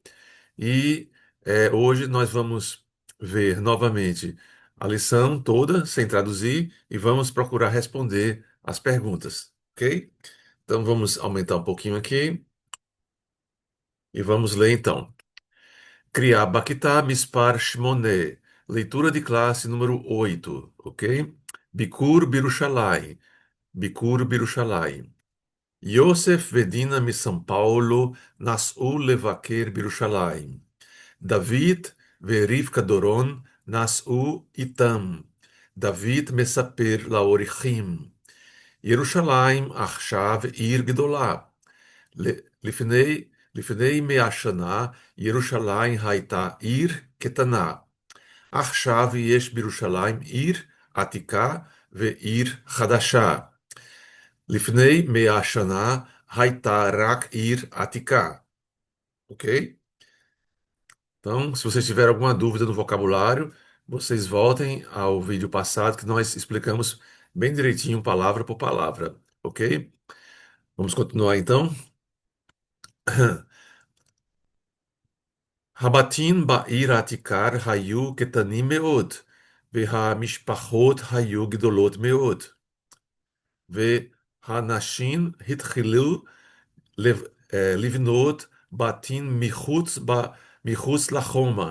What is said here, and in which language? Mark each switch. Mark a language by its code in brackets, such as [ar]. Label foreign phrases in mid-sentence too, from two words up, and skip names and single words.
[pt] E hoje nós vamos ver novamente a lição toda, sem traduzir, e vamos procurar responder as perguntas, ok? Então vamos aumentar um pouquinho aqui e vamos ler então. [he] קריאה בכיתה מספר שמונה, [pt] leitura de classe número 8, ok? [he] ביקור בירושלים, ביקור בירושלים. יוסף ודינה מ São Paulo נסעו לבקר בירושלים. David ורבקה דורון נסעו איתם. דוד מספר לאורחים. ירושלים עכשיו עיר גדולה. לפני, לפני 100 שנה ירושלים הייתה עיר קטנה. עכשיו יש בירושלים עיר עתיקה ועיר חדשה. לפני 100 שנה הייתה רק עיר עתיקה. אוקיי? [pt] Então, se vocês tiverem alguma dúvida no vocabulário, vocês voltem ao vídeo passado que nós explicamos bem direitinho, palavra por palavra, ok? Vamos continuar então. [he] הבתים בעיר העתיקה היו קטנים מאוד, והמשפחות היו גדולות מאוד, והנשים התחילו לבנות בתים מחוץ לחומה.